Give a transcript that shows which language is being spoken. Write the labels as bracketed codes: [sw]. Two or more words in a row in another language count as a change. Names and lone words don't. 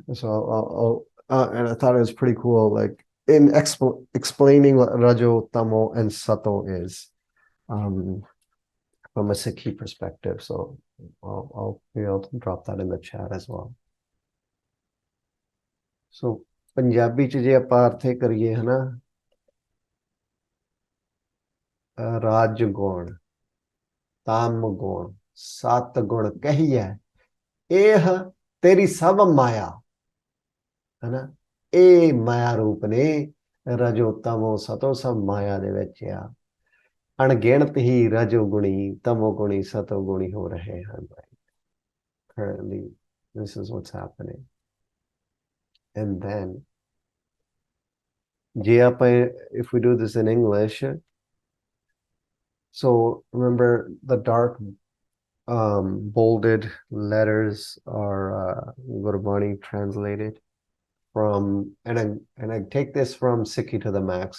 [en] So and I thought it was pretty cool, like in explaining what Rajo, Tamo, and Sato is from a Sikhi perspective. So I'll drop that in the chat as well. [pa] So Punjabi ਚ ਜੇ ਆਪਾਂ ਅਰਥ ਕਰੀਏ ਹੈ ਨਾ, ਰਾਜਗੁਣ ਤਾਮ ਗੁਣ ਸਤ ਗੁਣ ਕਹੀਏ ਏਹ ਤੇਰੀ ਸਭ ਮਾਇਆ ਹੈ ਨਾ, ਏ ਮਾਇਆ ਰੂਪ ਨੇ ਰਜੋ ਤਮੋ ਸਤੋ ਸਭ ਮਾਇਆ ਦੇ ਵਿੱਚ ਆ ਅਣਗਿਣਤ ਹੀ ਰਜੋ ਗੁਣੀ ਤਮੋ ਗੁਣੀ ਸਤੋ ਗੁਣੀ ਹੋ ਰਹੇ ਹਨ [en] currently this is what's happening and then if we do this in English, so remember the dark bolded letters are Gurbani translated from, and I take this from Sikhi to the Max.